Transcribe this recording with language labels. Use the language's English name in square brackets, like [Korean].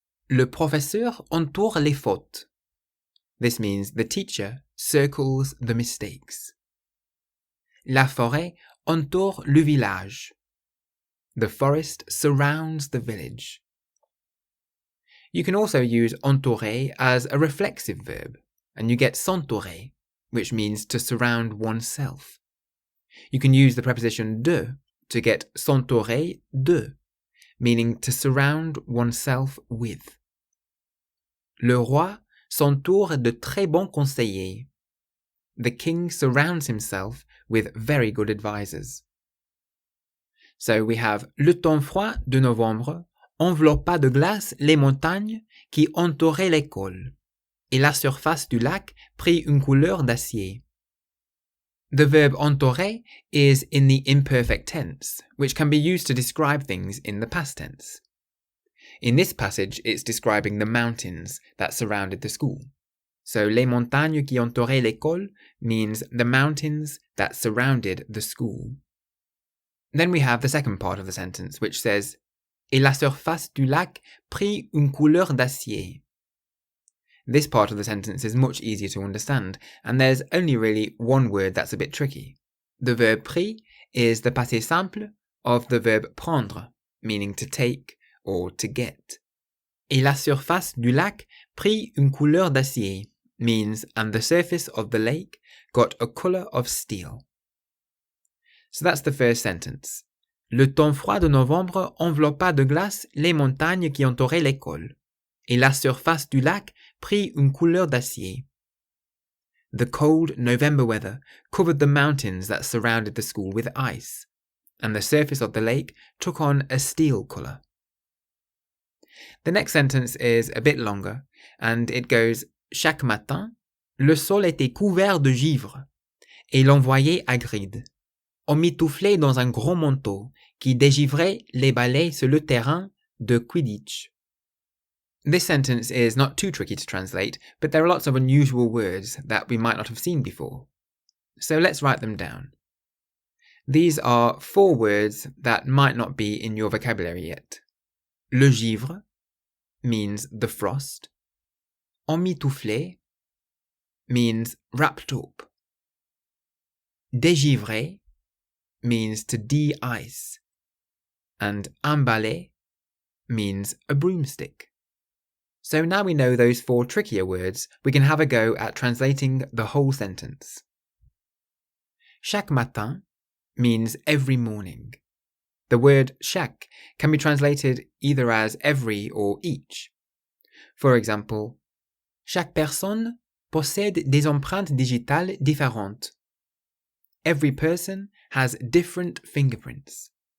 [French] Le professeur entoure les fautes. [English] This means the teacher circles the mistakes. [French] La forêt entoure le village. [English] The forest surrounds the village. You can also use entourer as a reflexive verb, and you get s'entourer, which means to surround oneself. You can use the preposition de to get s'entourer de, meaning to surround oneself with. [French] Le roi s'entoure de très bons conseillers. [English] The king surrounds himself with very good advisors. So we have [French] le temps froid de novembre enveloppa de glace les montagnes qui entouraient l'école, et la surface du lac prit une couleur d'acier. [English] The verb entourer is in the imperfect tense, which can be used to describe things in the past tense. In this passage, it's describing the mountains that surrounded the school. So [French] les montagnes qui entouraient l'école [English] means the mountains that surrounded the school. Then we have the second part of the sentence, which says, [French] Et la surface du lac prit une couleur d'acier. [English] This part of the sentence is much easier to understand, and there's only really one word that's a bit tricky. The verb pris is the passé simple of the verb prendre, meaning to take or to get. [French] Et la surface du lac prit une couleur d'acier [English] means, and the surface of the lake got a colour of steel. So that's the first sentence. [French] Le temps froid de novembre enveloppa de glace les montagnes qui entouraient l'école, et la surface du lac prit une couleur d'acier. [English] The cold November weather covered the mountains that surrounded the school with ice, and the surface of the lake took on a steel colour. The next sentence is a bit longer, and it goes, [French] Chaque matin, le sol était couvert de givre, et l'on voyait Hagrid. On mitouflait dans un gros manteau qui dégivrait les balais sur le terrain de Quidditch. [English] This sentence is not too tricky to translate, but there are lots of unusual words that we might not have seen before. So let's write them down. These are 4 words that might not be in your vocabulary yet. Le givre means the frost. Emmitouflé means wrapped up. Dégivrer means to de-ice. And emballer means a broomstick. So now we know those 4 trickier words, we can have a go at translating the whole sentence. Chaque matin means every morning. The word chaque can be translated either as every or each. For example, [French] chaque personne possède des empreintes digitales différentes. [English] Every person has different fingerprints.